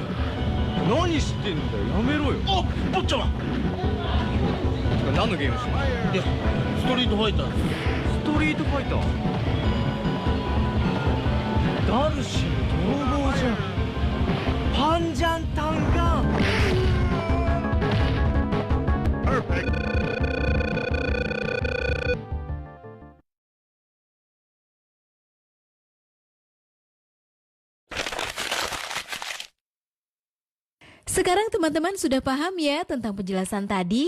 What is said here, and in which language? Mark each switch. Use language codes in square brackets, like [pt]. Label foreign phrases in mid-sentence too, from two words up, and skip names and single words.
[ja] 何してんだよ、やめろよ。お、坊ちゃま。てか何のゲームしてんの？いや、ストリートファイターです。ストリートファイター？ダルシム統合じゃん。パンジャンタンガン。 [id] Sekarang teman-teman sudah paham ya tentang penjelasan tadi?